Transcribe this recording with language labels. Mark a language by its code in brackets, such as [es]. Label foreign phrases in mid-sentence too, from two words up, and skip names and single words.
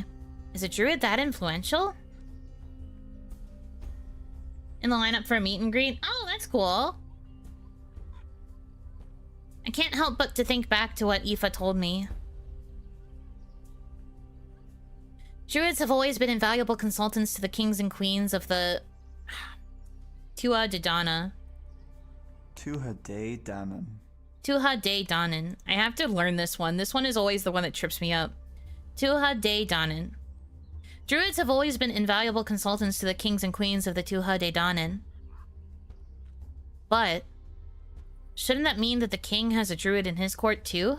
[en] Is a druid that influential? In the lineup for a meet and greet? Oh, that's cool. I can't help but to think back to what Aoife told me. Druids have always been invaluable consultants to the kings and queens of the... Tuatha De Danann. Tuatha De Danann. Tuatha De Danann. I have to learn this one. This one is always the one that trips me up. Tuatha De Danann. Druids have always been invaluable consultants to the kings and queens of the Tuatha De Danann. But... shouldn't that mean that the king has a druid in his court too?